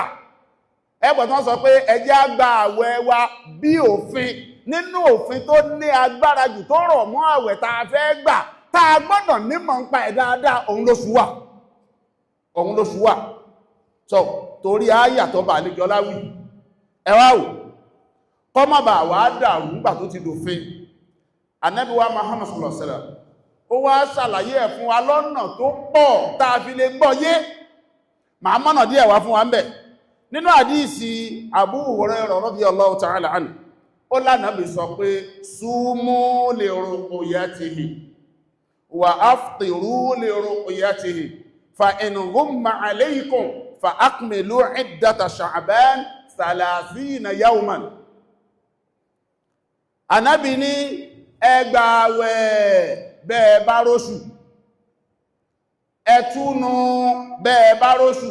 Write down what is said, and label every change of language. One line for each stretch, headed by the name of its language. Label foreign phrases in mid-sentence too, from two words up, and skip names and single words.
Yoruba: Ẹgbẹ̀ tán sọ pé ẹ jẹ́ á gba àwẹ̀ wa bí òfin, nínú òfin tó ní agbára jù tó rọ̀ mọ́ àwẹ̀ tá a fẹ́ gbà, tá a gbọ́dọ̀ nímọ̀ ń pa ẹ̀ dáadáa, òun lóṣù wà. Òun lóṣù wà. So torí àyà tó bá lè jọlá wí, ẹ wá wò, kọ́ má bà wá dàrú nígbà tó ti dòfin. Ànábì wa Muhammad
Arabic: صلى الله عليه وسلم
Yoruba: ó wá ṣàlàyé ẹ̀ fún wa lọ́nà tó pọ̀ tá a fi lè gbọ́ yé. Màá mọ́nà díẹ̀ wá fún wa ń bẹ̀. Nínú àdíìsì Abu Hurairah
Arabic: رضي الله تعالى عنه, ó lánàbì sọ pé صوموا لرؤيته وأفطروا لرؤيته فإن غم عليكم فأكملوا عدة شعبان ثلاثين يوما.
Yoruba: Ànábì ní ẹ gba àwẹ̀ bẹ́ẹ̀ bá róṣù, ẹ túnu bẹ́ẹ̀ bá róṣù.